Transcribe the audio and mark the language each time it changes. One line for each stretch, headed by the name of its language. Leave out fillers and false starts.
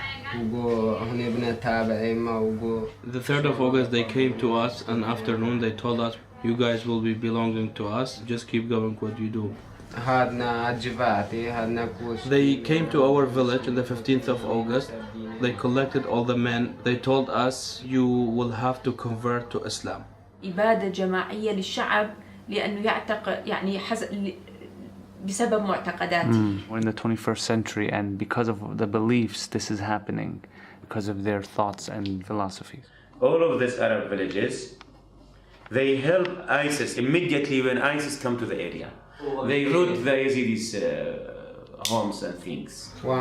English: The 3rd of August they came to us and afternoon they told us, you guys will be belonging to us, just keep going what you do. They came to our village on the 15th of August. They collected all the men. They told us, you will have to convert to Islam.
Arabic: إبادة جماعية للشعب لأنه يعتقد يعني بسبب معتقداته.
English: We're in the 21st century and because of the beliefs this is happening, because of their thoughts and philosophies. All of these Arab villages, they help ISIS immediately when ISIS come to the area. They root the Yazidis' homes and things.